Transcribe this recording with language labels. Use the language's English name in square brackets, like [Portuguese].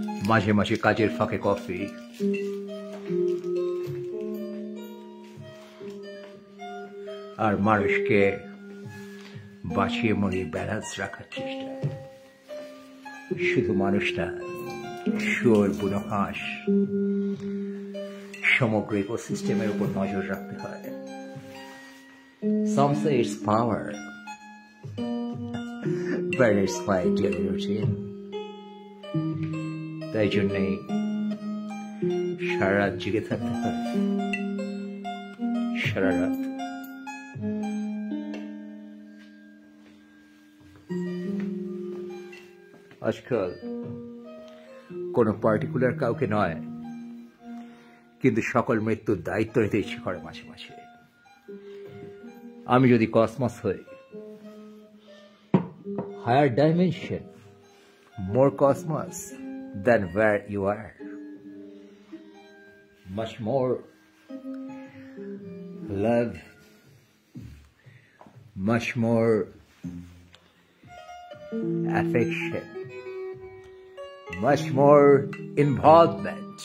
[Bangla] মাঝে মাঝে কাজের ফাঁকে কফি, আর মানুষকে বাঁচিয়ে মরিয়ে ব্যালেন্স রাখার চেষ্টা। শুধু মানুষ না, শুয়োর, বুনো হাঁস, সমগ্র ইকোসিস্টেমের উপর নজর রাখতে হয়। [English] Some say it's power, but it's my daily routine. [Bangla] তাই জন্যেই সারা রাত জেগে থাকতে হয়, সারা রাত। আজকাল কোনো পার্টিকুলার কাউকে নয়, কিন্তু সকল মৃত্যুর দায়িত্ব নিতে ইচ্ছে করে মাঝে মাঝে। আমি যদি কসমস হই, [English] higher dimension, more cosmos than where you are. Much more love, much more affection, much more involvement.